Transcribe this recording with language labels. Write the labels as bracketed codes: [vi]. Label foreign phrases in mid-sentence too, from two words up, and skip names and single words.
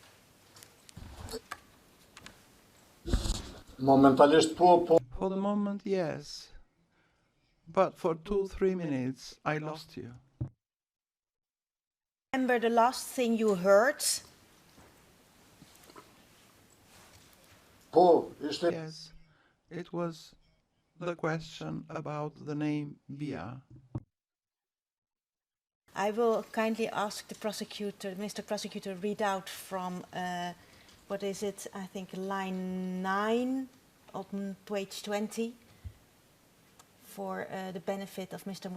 [sq] Momentalisht po. [en] for the moment, yes. But for 2-3 minutes, I lost you. Remember the last thing you heard? [sq] Po, ishte [en] Yes, it was the question about the name Bia. I will kindly ask the prosecutor, Mr. Prosecutor, read out from, what is it, I think line 9 on page 20 for the benefit of Mr.